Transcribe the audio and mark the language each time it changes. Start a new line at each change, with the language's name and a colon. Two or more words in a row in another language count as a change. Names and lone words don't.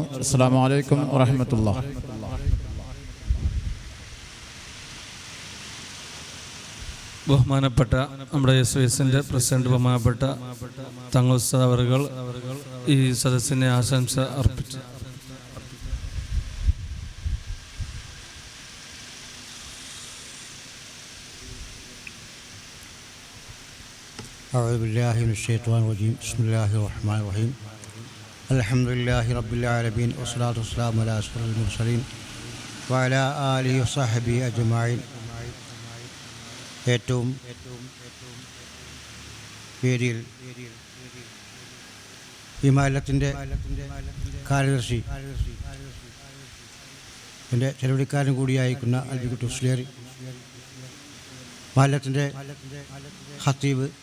Arabic: السلام عليكم ورحمة الله.
Malayalam: ബഹുമാനപ്പെട്ട നമ്മുടെ SOS-ന്റെ പ്രസിഡന്റ് ബഹുമാനപ്പെട്ട തങ്ങൾ ഉസ്താദ് അവറുകൾ ഈ സദസ്സിനെ ആശംസ അർപ്പിച്ചു.
Arabic: أعوذ بالله من الشيطان الرجيم. بسم الله الرحمن الرحيم. الحمد لله رب العالمين والصلاة والسلام على أشرف المرسلين وعلى آله وصحبه أجمعين.
Malayalam: ഏറ്റവും വേദിയിൽ ഈ മഹല്ലത്തിൻ്റെ കാര്യദർശി, എൻ്റെ ചെലവടിക്കാരൻ കൂടിയായിരിക്കുന്ന അൽബിക്കുട്ടി മുസ്ലിയാർ, മഹല്ലത്തിൻ്റെ ഖത്തീബ്,